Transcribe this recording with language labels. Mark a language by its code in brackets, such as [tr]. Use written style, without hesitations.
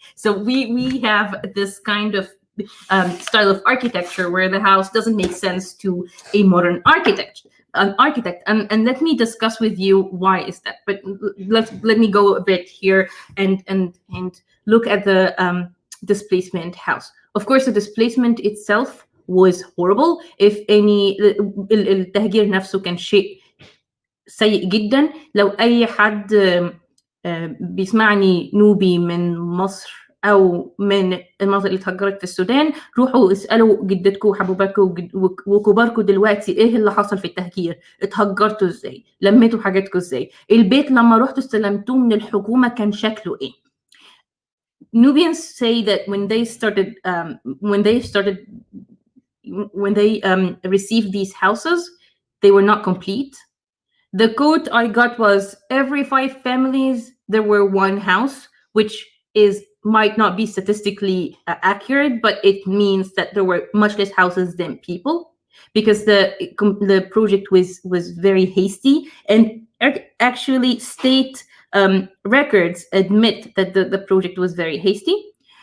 [en] So we have this kind of style of architecture where the house doesn't make sense to a modern architect. And let me discuss with you why is that. But let me go a bit here and look at the displacement house. Of course, the displacement itself was horrible. If any [ar] التهجير نفسه كان شيء سيء جدا. لو أي حد بيسمعني نوبي من مصر أو من المناطق اللي اتهجرت في السودان، روحوا اسألوا جدتكم وحبوباتكم وكباركم دلوقتي إيه اللي حصل في التهجير، اتهجرتوا إزاي، لميتوا حاجاتكم إزاي، البيت لما رحتوا استلمتوه من الحكومة كان شكله إيه. [en] Nubians say that when they received these houses, they were not complete. The quote I got was every 5 families there were one house, which might not be statistically accurate, but it means that there were much less houses than people, because the project was very hasty, and actually state records admit that the project was very hasty.